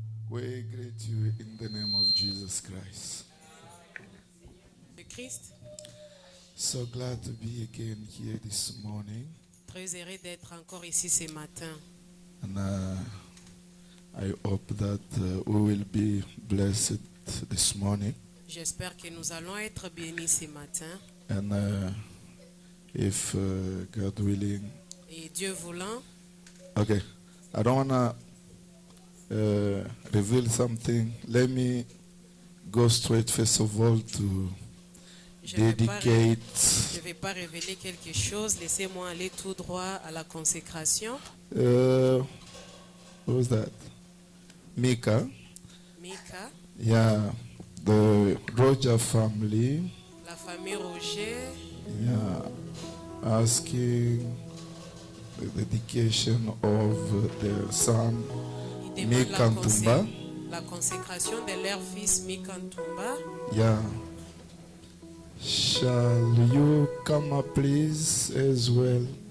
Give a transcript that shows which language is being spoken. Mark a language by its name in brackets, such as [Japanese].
[English] We greet you in the name of Jesus Christ. [French] Le Christ, [English] So glad to be again here this morning. [French] très heureux d'être encore ici ce matin. [English] And I hope that we will be blessed this morning. [French] J'espère que nous allons être bénis ce matin. [English] And if God willing, [French] Et Dieu voulant, [English] okay, I don't want to reveal something. Let me go straight first of all to [French] je ne [English] dedicate [French] vais pas révéler quelque chose. Laissez-moi aller tout droit à la consécration. [English] what was that? Mika. [French] Mika, [English] Yeah, the Roger family. [French] la famille Roger, [English] Yeah, asking the dedication of their son [French] ils demandent [English] Mika Ntumba. [French] la consécration de leur fils Mika Ntumba. [English] Yeah. Shall you come up, please, as well?